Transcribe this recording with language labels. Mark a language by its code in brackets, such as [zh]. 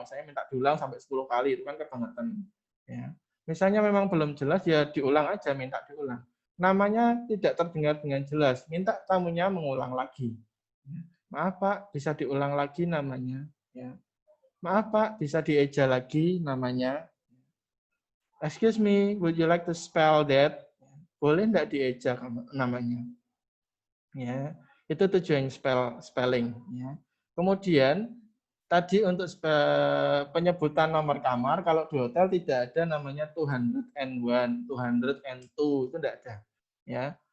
[id] Misalnya minta diulang sampai 10 kali, itu kan kebangetan. Ya. Misalnya memang belum jelas, ya diulang aja, minta diulang. Namanya tidak terdengar dengan jelas, minta tamunya mengulang lagi. Ya. Maaf Pak, bisa diulang lagi namanya. Ya. Maaf Pak, bisa dieja lagi namanya. [en] Excuse me, would you like to spell that? [id] Boleh enggak dieja namanya? Ya, itu tujuan spelling. Ya. Kemudian tadi untuk penyebutan nomor kamar, kalau di hotel tidak ada namanya 201, 202, itu tidak ada. Ya.